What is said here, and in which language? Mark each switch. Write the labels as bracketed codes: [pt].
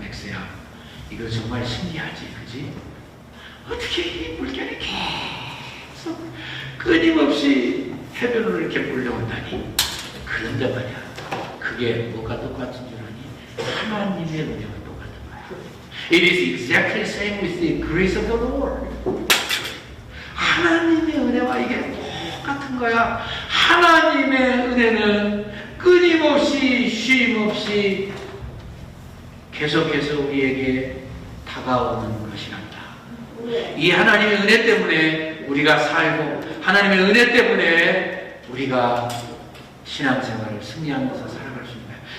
[ko] 맥스야, 이거 정말 신기하지, 그지? 어떻게 이 물결이 계속 끊임없이 해변으로 이렇게 몰려온다니. 그런데 말이야, 그게 뭐가 똑같은 줄 아니? 하나님의 은혜가 똑같은 거야. [en] It is exactly the same with the grace of the Lord. [ko] 하나님의 은혜와 이게 똑같은 거야. 하나님의 은혜는 끊임없이 쉼없이 계속해서 우리에게 다가오는 것이란다. 이 하나님의 은혜 때문에 우리가 살고 하나님의 은혜 때문에 우리가 신앙생활을 승리하면서 살아갈 수 있는 거예요.